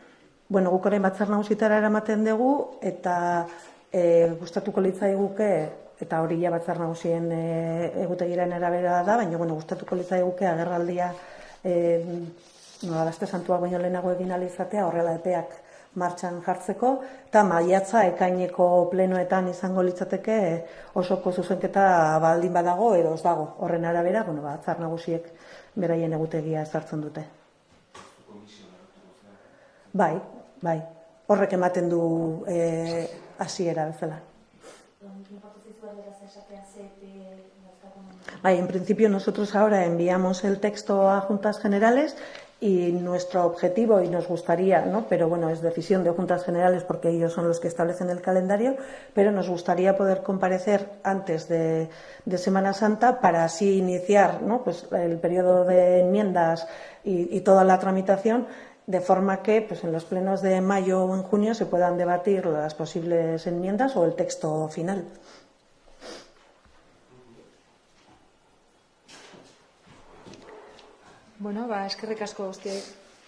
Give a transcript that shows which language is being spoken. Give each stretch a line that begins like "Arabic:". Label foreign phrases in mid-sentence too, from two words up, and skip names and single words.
Basque: Guk orain Batzar Nagusitara eramaten dugu, eta gustatuko litzaiguke, eta hori ja Batzar Nagusien egutegiaren arabera da, baina gustatuko litzaiguke agerraldia Aste Santuak baino lehenago egin ahal izatea, horrela epeak martxan jartzeko, eta maiatza ekaineko plenoetan izango litzateke osoko zuzenketa baldin badago edo ez dago. Horren arabera, Batzar Nagusiek beraien egutegia ezartzen dute. Bai. Horrek ematen du hasiera bezala.
Spanish: En principio nosotros ahora enviamos el texto a Juntas Generales y nuestro objetivo, y nos gustaría, pero es decisión de Juntas Generales porque ellos son los que establecen el calendario, pero nos gustaría poder comparecer antes de Semana Santa para así iniciar el periodo de enmiendas y toda la tramitación, de forma que en los plenos de mayo o en junio se puedan debatir las posibles enmiendas o el texto final.
Basque: Eskerrik asko guztioi.